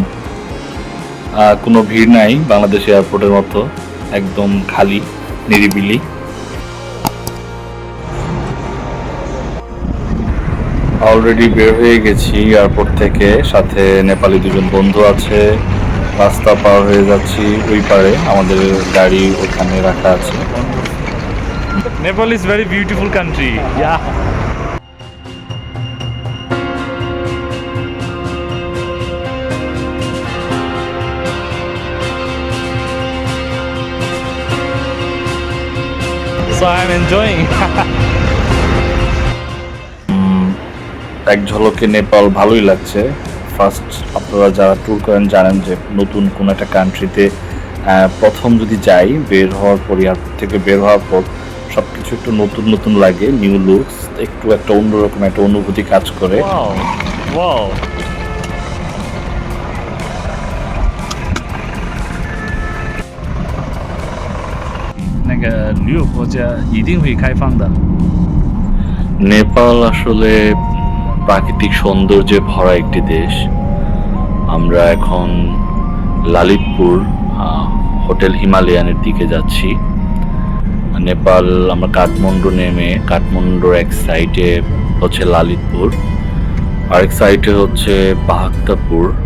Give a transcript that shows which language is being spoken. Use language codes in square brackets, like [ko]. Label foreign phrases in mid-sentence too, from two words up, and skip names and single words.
[bn] কোনো ভিড় নাই, বাংলাদেশ এয়ারপোর্টের মতো একদম খালি নিরিবিলি। অলরেডি বের হয়ে গেছি এয়ারপোর্ট থেকে, সাথে নেপালি দুজন বন্ধু আছে। রাস্তা পার হয়ে যাচ্ছি, ওই পারে আমাদের গাড়ি ওখানে রাখা আছে। [en] Nepal is very beautiful country. Yeah. So I'm enjoying. [bn] এক ঝলকে নেপাল ভালোই লাগছে। ফার্স্ট আপনারা যারা ট্যুর করেন জানেন যে নতুন কোনো একটা কান্ট্রিতে প্রথম যদি যাই, বের হওয়ার পর এয়ারপোর্ট থেকে বের হওয়ার পর সব কিছু একটু নতুন নতুন লাগে, [en] new looks, [bn] একটু একটা অন্যরকম একটা অনুভূতি কাজ করে। [en] Wow. Wow. [zh] 那个旅游国家一定会开放的。 [bn] নেপাল আসলে প্রাকৃতিক সৌন্দর্যে ভরা একটি দেশ। আমরা এখন লালিতপুর হোটেল হিমালয়ানের দিকে যাচ্ছি। নেপাল, আমরা কাঠমান্ডু নেমে কাঠমান্ডুর এক সাইডে হচ্ছে লালিতপুর, আরেক সাইডে হচ্ছে বাহাক্তাপুর।